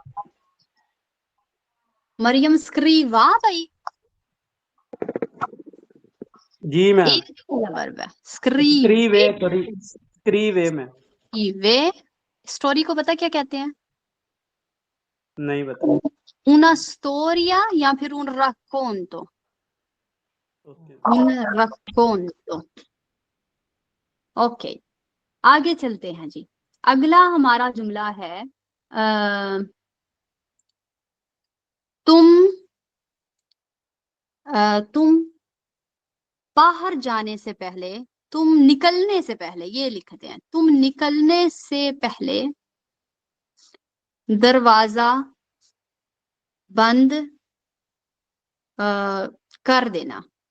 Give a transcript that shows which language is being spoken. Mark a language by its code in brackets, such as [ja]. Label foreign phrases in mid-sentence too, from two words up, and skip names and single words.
[hi] मरियम स्क्रीवा भाई जी मैम। वर्ब है स्क्रीवे। स्क्रीवे में वे स्टोरी को पता क्या कहते हैं? नहीं बता। [it] una storia [hi] या फिर [it] un racconto। un racconto। [hi] ओके आगे चलते हैं जी। अगला हमारा जुमला है तुम बाहर जाने से पहले, तुम निकलने से पहले, ये लिखते हैं, तुम निकलने से पहले दरवाजा बंद कर देना।